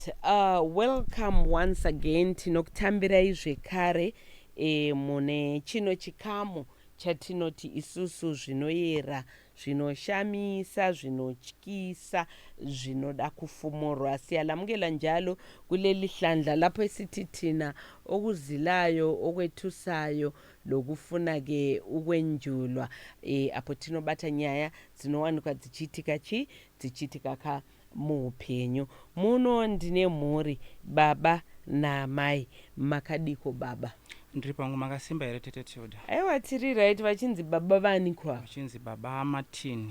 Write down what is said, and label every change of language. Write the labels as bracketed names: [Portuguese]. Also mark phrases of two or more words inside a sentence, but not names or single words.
[English] Welcome once again [Shona] tinokutambirai zvekare mune chino chikamu chatinoti isusu zvinoyera zvinoshamisa zvinotyisa zvinoda kufumurwa [North Ndebele] siyalamukela njalo kuleli hlandla lapho esithi thina okuzilayo okwethusayo lokufuna-ke ukwenjulwa [Shona] apho tinobata nyaya dzinowanikwa dzichiitika muupenyu. Muno ndine mhuri baba namai. Makadiko baba? Ndiri pangu makasimba here tete Tilda? Aiwa tiri right. Vachinzi baba vani kwa? Vachinzi baba Martin.